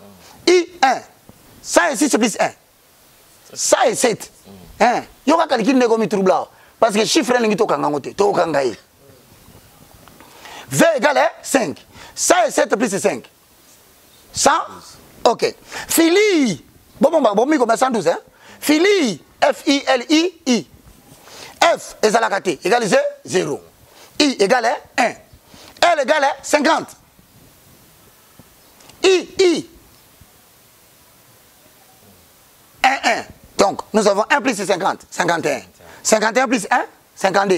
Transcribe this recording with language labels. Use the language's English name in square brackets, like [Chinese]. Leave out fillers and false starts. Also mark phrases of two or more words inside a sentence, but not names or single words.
[French] I, 1. 100 et 6 plus 1. 100 et 7. Il y a quelqu'un qui n'est trouble. Parce que le chiffre est V égale 5. 100 et 7 plus 5. 100. Ok. Filii. Bon, 112. Hein? Filii. F-I-L-I-I. F égale égale 0. I égale 1. L égale 50. I. 1. Donc, nous avons 1 plus 50. 51. 51 plus 1. 52.